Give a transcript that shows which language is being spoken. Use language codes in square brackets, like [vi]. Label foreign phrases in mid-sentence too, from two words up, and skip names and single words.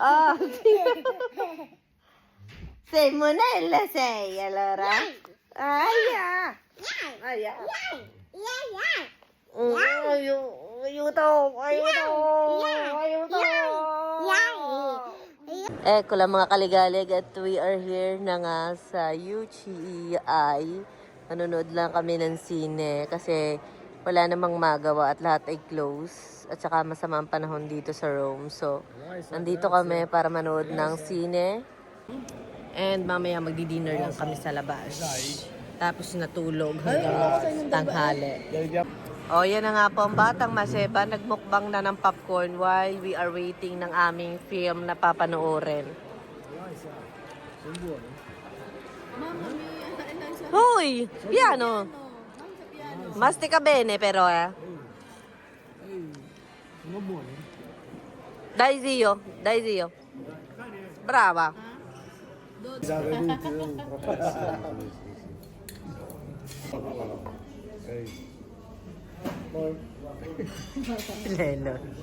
[it] Sei monella sei allora? Aia. Aiuto. [tl] Ecco lang mga kaligalig at [en] we are here [tl] na nga sa UCEI. Nanonood lang kami ng sine kasi wala namang magawa at lahat ay close. At saka masama ang panahon dito sa Rome. So, nandito kami para manood ng sine. And mamaya magdi-dinner lang kami sa labas. Tapos natulog hanggang tanghali. O, yan na nga po ang Batang Maseba. Nagmukbang na ng popcorn [en] while we are waiting [tl] ng aming film na papanoorin. Hoy! [it] Piano! Mastica bene però, eh. Dai zio. Brava. Lelo.